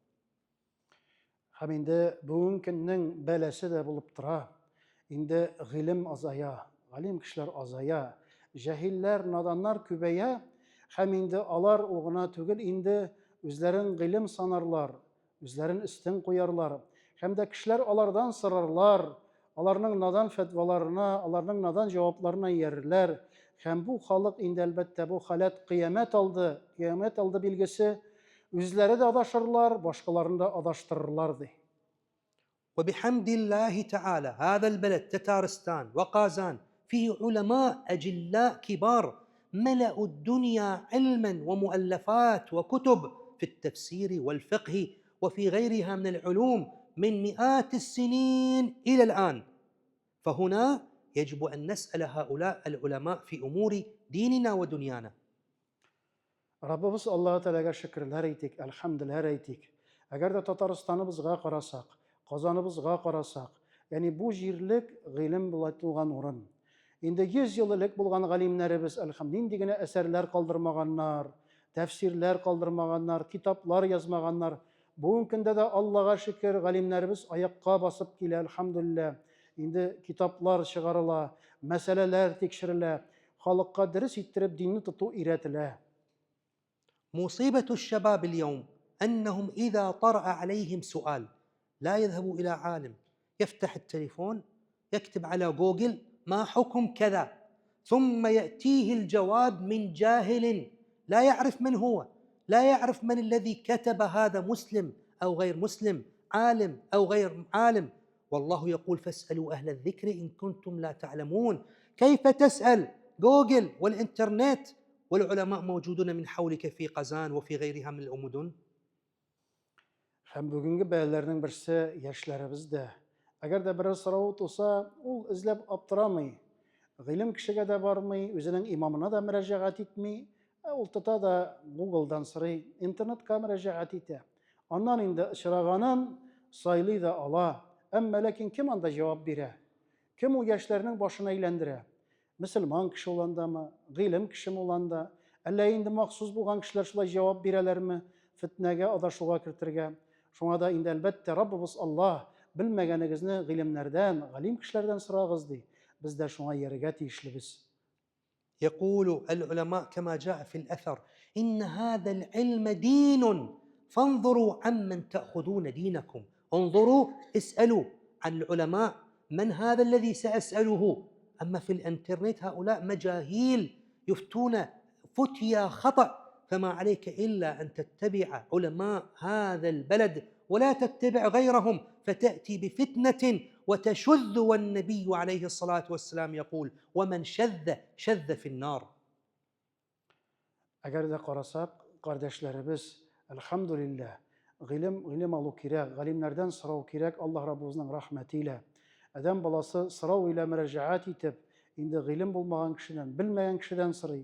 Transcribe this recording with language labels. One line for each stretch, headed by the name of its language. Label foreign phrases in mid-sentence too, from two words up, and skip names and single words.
Tatar: Һәм инде бүген көннең бәласе дә булып тора. Инде гыйлем азая, галим кешеләр азая, җаһилләр, наданнар күбәя. Һәм инде алар ул гына түгел, инде үзләрен гыйлем санарлар, үзләрен өстен куярлар. Һәм дә кешеләр алардан сорарлар, аларның надан фәтваларына, аларның надан җавапларына иярерләр. Һәм бу халык инде әлбәттә бу халат кыямәт алды билгесе. Үзләре дә адашырлар, башкаларын да адаштырырлар ди.
Arabic: وبحمد الله تعالى هذا البلد تتارستان وقازان فيه علماء أجلاء كبار ملأوا الدنيا علما ومؤلفات وكتب في التفسير والفقه وفي غيرها من العلوم من مئات السنين إلى الآن. فهنا يجب أن نسأل هؤلاء العلماء في أمور ديننا ودنيانا.
Tatar: Раббыбыз Аллаһ Тәгаләгә шөкрләр әйтик, әлхәмдүлилләһ әйтик. Әгәр дә Татарстаныбызга карасак, Казаныбызга карасак, ягъни бу җирлек гыйлем була туган урын. Инде 100 ел элек булган галимнәребез нинди генә әсәрләр калдырмаганнар, тәфсирләр калдырмаганнар, китаплар язмаганнар. Бүген көндә дә Аллаһка шөкер, галимнәребез аякка басып килә, әлхәмдүлилләһ. Инде китаплар чыгарыла, мәсьәләләр тикшерелә, халыкка дөрес иттереп динне тоту өйрәтелә.
Arabic: مصيبة الشباب اليوم أنهم إذا طرأ عليهم سؤال لا يذهبوا إلى عالم، يفتح التليفون يكتب على جوجل ما حكم كذا ثم يأتيه الجواب من جاهل لا يعرف من هو، لا يعرف من الذي كتب هذا، مسلم أو غير مسلم، عالم أو غير عالم. والله يقول: فاسألوا أهل الذكر إن كنتم لا تعلمون. كيف تسأل؟ جوجل والإنترنت والعلماء موجودون من حولك في قزان وفي غيرها من المدن.
Tatar: Һәм бүгенге бәяләрнең берсе яшьләребез дә. Әгәр дә берәр сорау туса, ул эзләп аптырамый. Гыйлем кешегә дә бармый, үзенең имамына да мөрәҗәгать итми, ул тота да Google-дан сорый, интернетка мөрәҗәгать итә. Аннан инде очраганын сайлый да ала. Әмма ләкин кем анда җавап бирә? Кем ул яшьләрнең башын әйләндерә? Мөселман кеше уландамы, гыйлем кешеме уланда? Әллә инде махсус булган кешеләр шулай җавап бирәләрме? Фитнәгә, адашуга кертергә. Шуңа да инде әлбәттә Раббыбыз Аллаһ белмәгәнегезне гыйлемнәрдән, галим кешеләрдән сорагыз ди. Без дә шуңа яригә тиешлебез.
Arabic: يقول العلماء كما جاء في الأثر: إن هذا العلم دين فانظروا عمن تأخذون دينكم. انظروا، اسألوا عن العلماء، من هذا الذي سأسأله؟ أما في الإنترنت هؤلاء مجاهيل يفتون فتيا خطأ، فما عليك إلا أن تتبع علماء هذا البلد ولا تتبع غيرهم فتأتي بفتنة وتشذ، والنبي عليه الصلاة والسلام يقول: ومن شذ في النار.
Tatar: Әгәр дә карасак, кардәшләребез, әлхәмдүлилләһ, гыйлем алу кирәк, галимнәрдән сорау кирәк Аллаһ Раббыбызның рәхмәте илә. Адәм баласы сорау илә мөрәҗәгать итеп, инде гыйлем булмаган кешедән, белмәгән кешедән сорый.